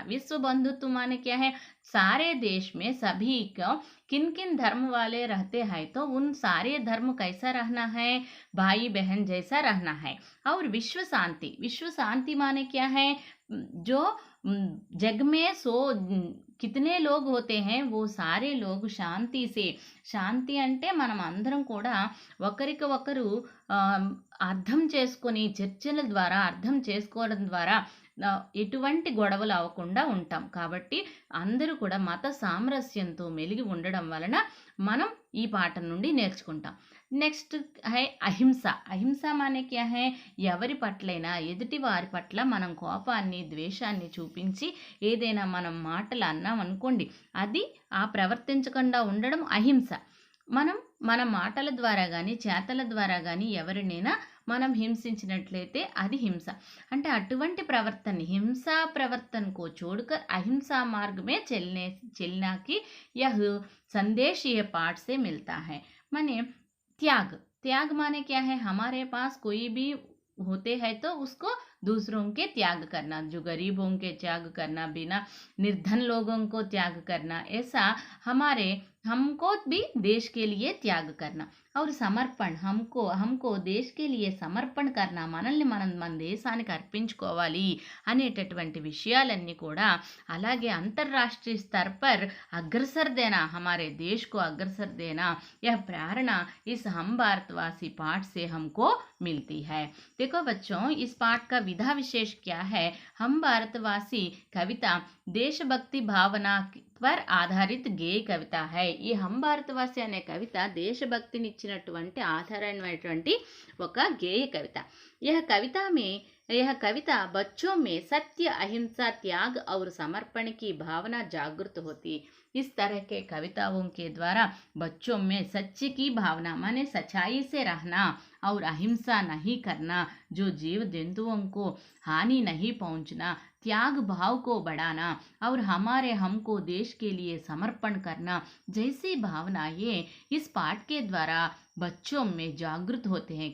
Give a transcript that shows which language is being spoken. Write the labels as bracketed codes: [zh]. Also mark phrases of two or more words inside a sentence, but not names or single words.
[hi] विश्व बंधुत्व माने क्या है? सारे देश में सभी को किन किन धर्म वाले रहते हैं तो उन सारे धर्म कैसा रहना है? भाई बहन जैसा रहना है। और विश्व शांति, विश्व शांति माने क्या है? जो जग में कितने लोग होते हैं वो सारे लोग शांति से, [te] శాంతి అంటే మనం అందరం కూడా ఒకరికొకరు అర్థం చేసుకొని చర్చల ద్వారా అర్థం చేసుకోవడం ద్వారా ఎటువంటి గొడవలు అవ్వకుండా ఉంటాం. కాబట్టి అందరూ కూడా మత సామరస్యంతో మెలిగి ఉండడం వలన మనం ఈ పాట నుండి నేర్చుకుంటాం. [hi] नेक्स्ट है अहिंसा. अहिंसा माने क्या है? [te] ఎవరి పట్లైనా ఎదుటి వారి పట్ల మనం కోపాన్ని, ద్వేషాన్ని చూపించి ఏదైనా మనం మాటలు అన్నాం అనుకోండి, అది ఆ ప్రవర్తించకుండా ఉండడం అహింస. మనం మన మాటల ద్వారా కానీ చేతల ద్వారా కానీ ఎవరినైనా మనం హింసించినట్లయితే అది హింస. అంటే అటువంటి ప్రవర్తన హింసా [hi] प्रवर्तन को छोड़कर अहिंसा मार्ग में चलना की यह संदेश ये पाठ से मिलता है। माने त्याग। त्याग माने क्या है? हमारे पास कोई भी होते हैं तो उसको दूसरों के त्याग करना, जो गरीबों के त्याग करना, बिना निर्धन लोगों को त्याग करना, ऐसा हमारे हमको भी देश के लिए त्याग करना और సమర్పణ हमको देश के लिए సమర్పణ करना, [te] మనల్ని మనం మన దేశానికి అర్పించుకోవాలి అనేటటువంటి విషయాలన్నీ కూడా అలాగే [hi] अंतर्राष्ट्रीय स्तर पर अग्रसर देना, हमारे देश को अग्रसर देना, यह प्रेरणा इस हम भारतवासी पाठ से हमको मिलती है। देखो बच्चों, इस पाठ का विधा विशेष क्या है? हम भारतवासी कविता देशभक्ति भावना पर आधारित [te] గేయ కవిత [hi] है। [te] ఈ హం భారతవాసి అనే కవిత దేశభక్తినిచ్చినటువంటి ఆధారమైనటువంటి ఒక గేయ కవిత। [hi] यह कविता बच्चों में सत्य, अहिंसा, त्याग और समर्पण की भावना जागृत होती। इस तरह के कविताओं के द्वारा बच्चों में सच्ची की भावना माने सच्चाई से रहना और अहिंसा नहीं करना, जो जीव जंतुओं को हानि नहीं पहुंचना, त्याग भाव को बढ़ाना और हमको देश के लिए समर्पण करना जैसी भावनाएं इस पाठ के द्वारा बच्चों में जागृत होते हैं।